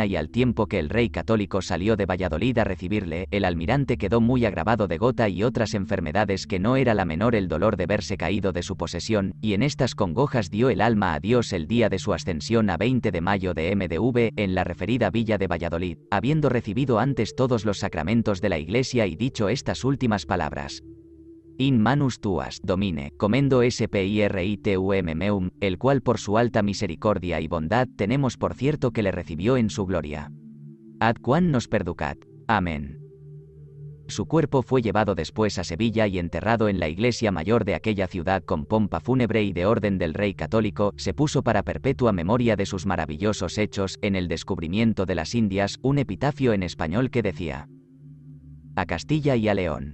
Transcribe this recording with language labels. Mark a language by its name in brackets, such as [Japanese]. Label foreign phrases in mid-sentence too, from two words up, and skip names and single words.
[Spanish] y al tiempo que el rey católico salió de Valladolid a recibirle, el almirante quedó muy agravado de gota y otras enfermedades, que no era la menor el dolor de verse caído de su posesión, y en estas congojas dio el alma a Dios el día de su ascensión a 20 de mayo de MDV, en la referida villa de Valladolid, habiendo recibido antes todos los sacramentos de la Iglesia y dicho estas últimas palabras: [Latin] In manus tuas, domine, comendo spiritum meum, [Spanish] el cual por su alta misericordia y bondad tenemos por cierto que le recibió en su gloria. [Latin] Ad quam nos perducat. [Spanish] Amén. Su cuerpo fue llevado después a Sevilla y enterrado en la iglesia mayor de aquella ciudad con pompa fúnebre y de orden del rey católico, se puso para perpetua memoria de sus maravillosos hechos, en el descubrimiento de las Indias, un epitafio en español que decía: A Castilla y a León.